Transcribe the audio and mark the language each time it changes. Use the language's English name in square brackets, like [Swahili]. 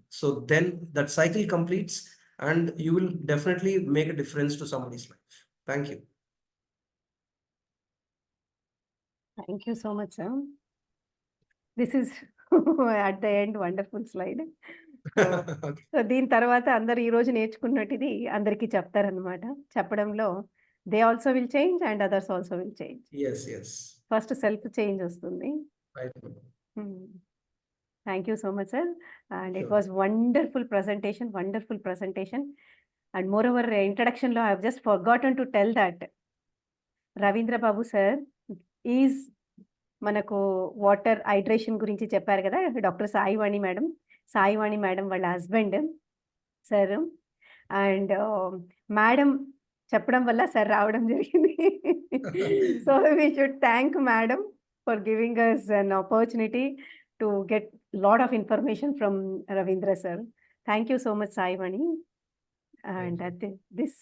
[English] So then that cycle completes, and you will definitely make a difference to somebody's life. Thank you. Thank you so much, sir. This is at the end wonderful slide. So Okay. [Telugu] So దీని తర్వాత అందరూ ఈ రోజు నేర్చుకున్నట్టు ఇది అందరికీ చెప్తారనమాట. చెప్పడంలో [English] They also will change and others also will change. Yes, yes. First self change [Telugu] వస్తుంది. [English] Right. Thank you so much, sir. And it Sure. was wonderful presentation. And moreover, introduction lo I have just forgotten to tell that Ravindra Babu sir is [Telugu] మనకు water hydration గురించి చెప్పారు కదా, doctor Saivani madam వాళ్ళ husband sir. And madam చెప్పడం వల్ల sir రావడం జరిగింది. [English] So we should thank madam for giving us an opportunity to get lot of information from Ravindra sir. Thank you so much Saivani. And this